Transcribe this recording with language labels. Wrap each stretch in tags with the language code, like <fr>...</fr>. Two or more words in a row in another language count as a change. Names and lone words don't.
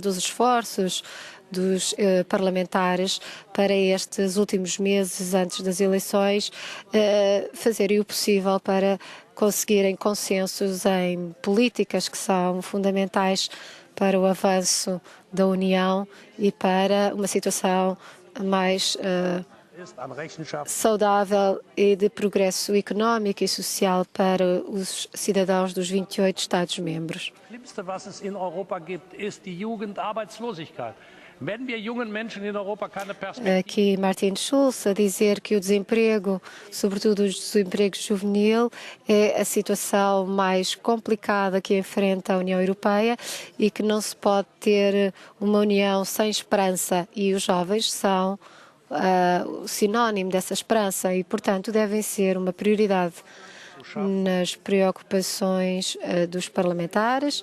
<pt>dos esforços dos parlamentares para estes últimos meses antes das eleições, fazerem o possível para conseguirem consensos em políticas que são fundamentais para o avanço da União e para uma situação mais saudável e de progresso económico e social para os cidadãos dos 28 Estados-membros.</pt> <de>Das Schlimmste, was es in Europa gibt, ist die Jugendarbeitslosigkeit. Wenn wir jungen Menschen in Europa keine Perspektive</de> <pt>Aqui Martin Schulz a dizer que o desemprego, sobretudo o desemprego juvenil, é a situação mais complicada que enfrenta a União Europeia e que não se pode ter uma União sem esperança, e os jovens são o sinónimo dessa esperança e, portanto, devem ser uma prioridade nas preocupações dos parlamentares.</pt>